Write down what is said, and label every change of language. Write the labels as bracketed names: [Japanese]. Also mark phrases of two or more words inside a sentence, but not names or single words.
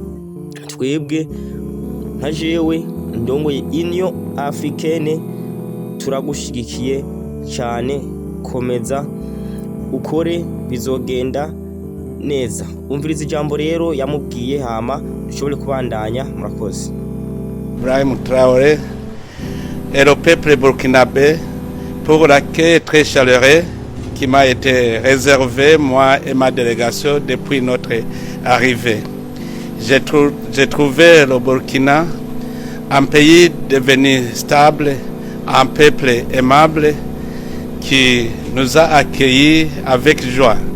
[Rundi] Twebwe nka jewe ndongoye Union Africaine turagushigikiye cyane, komeza ukore bizogenda neza. Umviriza ijambo rero yamubwiye, hama dushobore kubandanya. Murakoze. [French] Ibrahim Traoré et le peuple burkinabé pour l'accueil très chaleureux qui m'a été réservé, moi et ma délégation, depuis notre arrivée. J'ai trouvé le Burkina un pays devenu stable, un peuple aimable qui nous a accueillis avec joie.